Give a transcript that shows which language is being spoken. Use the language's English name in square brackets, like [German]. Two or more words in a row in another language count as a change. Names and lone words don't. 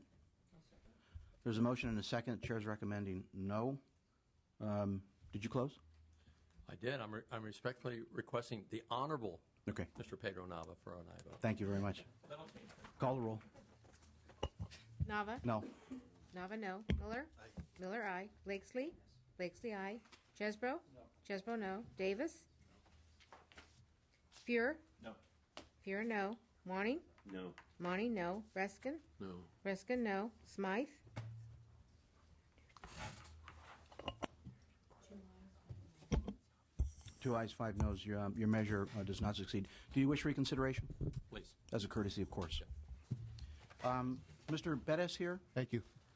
[English] There's a motion and a second. The chair is recommending no. Did you close? I did. I'm respectfully requesting the honorable Okay. Mr. Pedro Nava for an aye vote. Thank you very much. Call the roll. Nava? No. Nava, no. Miller? Aye. Miller, aye. Blakesley? Blakesley, aye. Chesbro? No. Chesbro, no. Davis? Fuhr? No. Fuhr, no. Monning? No. Monning, no. Reskin? No. Reskin, no. Smythe? Two ayes, 5 noes. Your measure does not succeed. Do you wish reconsideration? Please. As a courtesy, of course. Mr. Bettis here? Thank you.